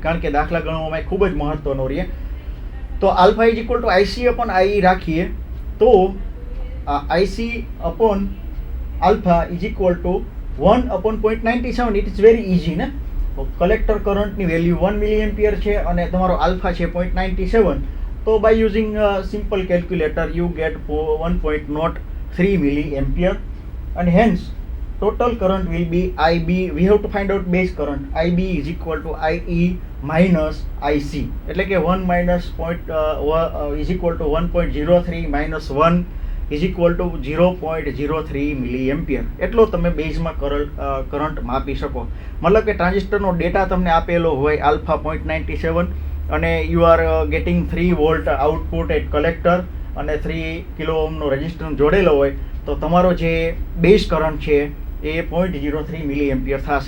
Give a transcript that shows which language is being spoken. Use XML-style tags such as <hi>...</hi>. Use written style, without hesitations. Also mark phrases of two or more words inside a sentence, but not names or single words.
<gu>કારણ કે દાખલા ગણવામાં ખૂબ જ મહત્વનો રહે.</gu> <en>તો alpha is equal to IC upon I</en> <gu>રાખીએ તો</gu> <en>IC upon alpha is equal to 1 upon 0.97. It is very easy ને.</en> <gu>કલેક્ટર કરંટની વેલ્યુ 1</gu> <en>milli ampere</en> <gu>છે અને તમારો આલ્ફા છે 0.97.</gu> <en>તો by using a simple calculator you get 1.03 milliampere, and hence total current will be IB. We have to find out base current. IB is equal to IE minus IC.</en> <gu>એટલે કે</gu> <en>1 minus is equal to 1.03 minus 1 is equal to 0.03 milliampere.</en> <gu>એટલો તમે બેઝમાં કરંટ માપી શકો. મતલબ કે ટ્રાન્ઝિસ્ટરનો ડેટા તમને આપેલો હોય આલ્ફા 0.97 અને</gu> <en>you are getting 3 volt output at collector</en> <gu>અને 3 કિલો ઓહમનો રેઝિસ્ટન્સ જોડેલો હોય તો તમારો જે</gu> <en>base current</en> <gu>છે એ 0.03</gu> <en>milli ampere</en> <gu>થશે.</gu>